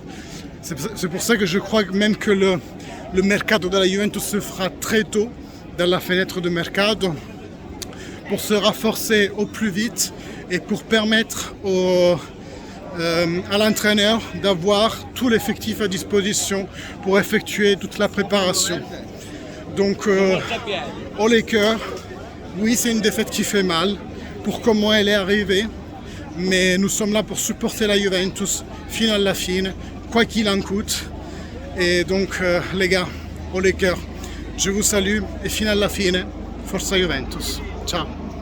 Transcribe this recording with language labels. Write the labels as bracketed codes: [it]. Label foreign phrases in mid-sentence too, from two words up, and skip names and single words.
[fr] C'est pour ça que je crois même que le mercato de la Juventus se fera très tôt, dans la fenêtre de mercato, pour se renforcer au plus vite et pour permettre à l'entraîneur d'avoir tout l'effectif à disposition pour effectuer toute la préparation. Donc, au Lakers, oui, c'est une défaite qui fait mal pour comment elle est arrivée, mais nous sommes là pour supporter la Juventus [it] fino alla fine, [fr] quoi qu'il en coûte. Et donc, les gars, au Lakers, je vous salue et [it] fino alla fine, forza Juventus. Ciao.